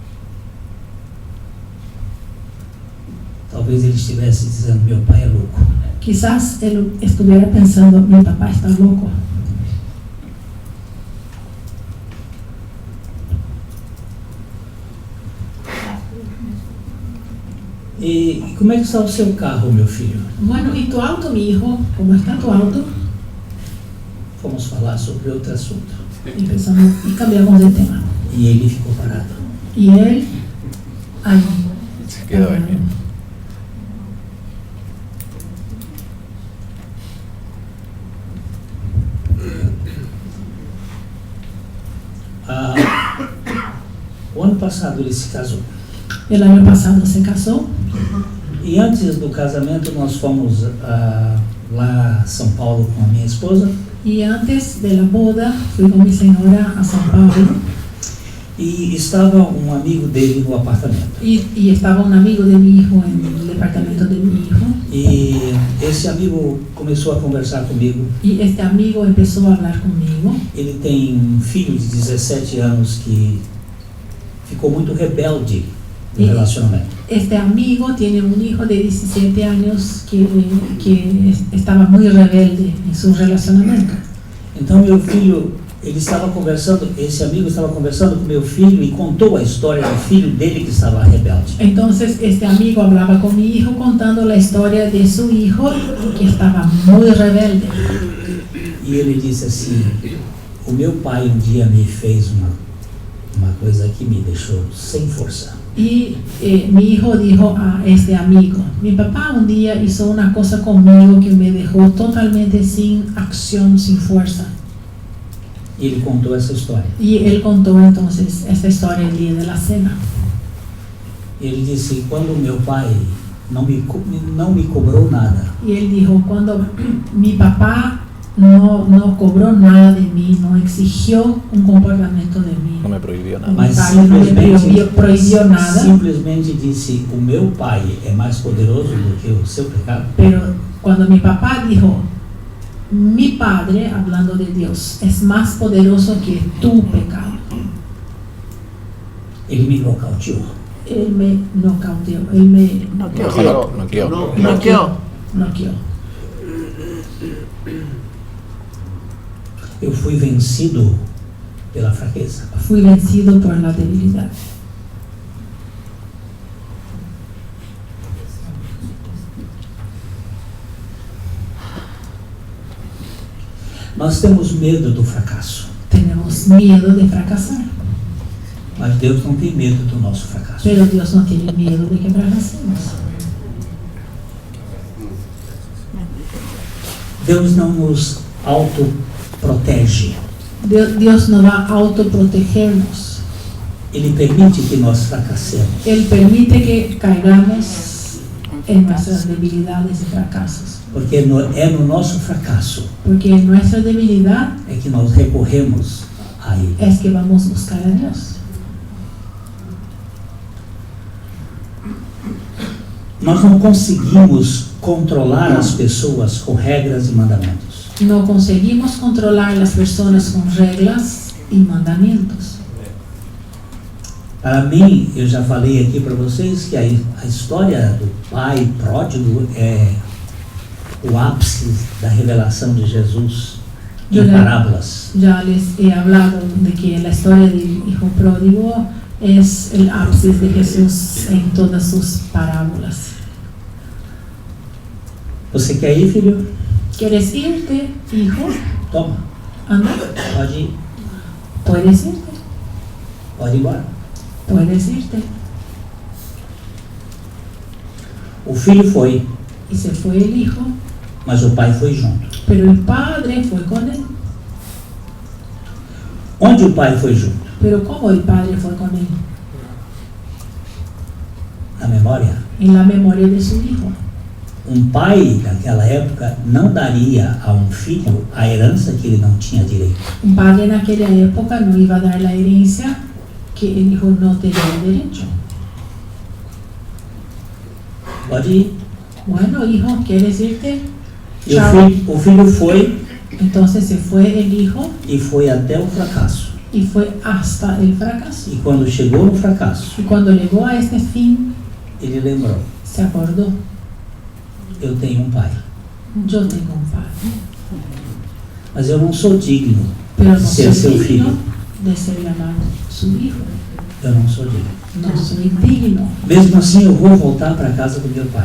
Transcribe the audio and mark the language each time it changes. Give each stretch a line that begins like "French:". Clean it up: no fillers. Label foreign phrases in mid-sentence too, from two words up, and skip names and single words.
Portuguese: Talvez ele estivesse dizendo: meu pai é louco.
Spanish: Quizás él estuviera pensando, mi papá está loco.
Portuguese: E como é que está o seu carro, meu filho?
Spanish: Bueno, ¿y tu auto, mi hijo? ¿Cómo está tu auto?
Portuguese: Vamos falar sobre outro assunto.
Spanish: Empezamos y cambiamos de tema.
Portuguese: E ele ficou parado.
Spanish: Y él, ahí. Se quedó ahí mismo.
Portuguese: O ano passado ele se casou.
Spanish: El año pasado se casó.
Portuguese: E antes do casamento nós fomos lá a São Paulo com a minha esposa.
Spanish: Y antes de la boda fui con mi señora a São Paulo.
Portuguese: E estava um amigo dele no apartamento.
Spanish: Y estaba un amigo de mi hijo en el departamento de mi hijo.
Portuguese: E esse amigo começou a conversar comigo.
Spanish: Y este amigo empezó a hablar conmigo.
Portuguese: Ele tem um filho de 17 anos que ficou muito rebelde no relacionamento.
Spanish: Este amigo tiene un hijo de 17 años que estaba muy rebelde en su relacionamiento.
Portuguese: Então meu filho, esse amigo estava conversando com meu filho e contou a história do filho dele que estava rebelde.
Spanish: Entonces este amigo hablaba con mi hijo contando la historia de su hijo que estaba muy rebelde.
Portuguese: E ele disse assim: o meu pai um dia me fez uma coisa que me deixou sem força.
Spanish: Y mi hijo dijo a este amigo, mi papá un día hizo una cosa conmigo que me dejó totalmente sin acción, sin fuerza.
Portuguese: E ele contou essa história.
Spanish: Y él contó entonces esta historia el día de la cena.
Portuguese: Ele disse: quando meu pai não me cobrou nada,
Spanish: Y él dijo, cuando mi papá no cobró nada de mí, no exigió un comportamiento de mí. No me prohibió nada.
Portuguese: mas Pai não me proibiu nada. simplesmente disse: o meu pai é mais poderoso do que o seu pecado.
Spanish: Pero cuando mi papá dijo, mi padre, hablando de Dios, es más poderoso que tu pecado,
Portuguese: Ele me nocauteou.
Spanish: él me nocauteó, él me Noqueó. noqueó.
Portuguese: Eu fui vencido pela fraqueza.
Spanish: Fui vencido por la debilidad.
Portuguese: Nós temos medo do fracasso,
Spanish: Tenemos miedo de fracasar,
Portuguese: mas Deus não tem medo do nosso fracasso.
Spanish: pero Dios no tiene miedo de que fracasemos.
Portuguese: Deus não nos autoprotege.
Spanish: Dios no va a autoprotegernos.
Portuguese: Ele permite que nós fracassemos.
Spanish: Él permite que caigamos en nuestras debilidades y fracasos.
Portuguese: Porque é no nosso fracasso
Spanish: Porque en nuestra debilidad
Portuguese: é que nós recorremos a Ele.
Spanish: es que vamos a buscar a Dios.
Portuguese: Nós não conseguimos controlar as pessoas com regras e mandamentos.
Spanish: No conseguimos controlar las personas con reglas y mandamientos.
Portuguese: Para mim, eu já falei aqui para vocês que a história do pai pródigo é o ápice da revelação de Jesus em parábolas.
Spanish: Ya les he hablado de que la historia del hijo pródigo es el ápice de Jesús en todas sus parábolas.
Portuguese: Você quer ir, filho?
Spanish: ¿Quieres irte, hijo?
Portuguese: Toma,
Spanish: Anda,
Portuguese: pode ir,
Spanish: puedes irte,
Portuguese: pode ir embora.
Spanish: puedes irte.
Portuguese: O filho foi,
Spanish: Y se fue el hijo,
Portuguese: mas o pai foi junto.
Spanish: pero el padre fue con él.
Portuguese: Onde o pai foi junto?
Spanish: Pero ¿cómo el padre fue con él?
Portuguese: Na memória.
Spanish: En la memoria de su hijo.
Portuguese: Pai naquela época não daria a um filho a herança que ele não tinha direito.
Spanish: Un padre en aquella época no iba a dar la herencia que el hijo no tenía derecho.
Portuguese: Pode ir.
Spanish: Bueno, hijo, ¿quieres irte?
Portuguese: E
Spanish: Chao.
Portuguese: o filho foi
Spanish: Entonces se fue el hijo
Portuguese: e foi até o fracasso.
Spanish: y fue hasta el fracaso.
Portuguese: E quando chegou no fracasso,
Spanish: Y cuando llegó a este fin,
Portuguese: ele lembrou:
Spanish: se acordó,
Portuguese: eu tenho um pai.
Spanish: Yo tengo un padre,
Portuguese: mas eu não sou digno
Spanish: pero
Portuguese: de
Spanish: no
Portuguese: ser seu
Spanish: soy digno
Portuguese: filho.
Spanish: de ser llamado su hijo.
Portuguese: Eu não sou digno.
Spanish: No soy digno.
Portuguese: Mesmo assim, eu vou voltar para a casa do meu pai.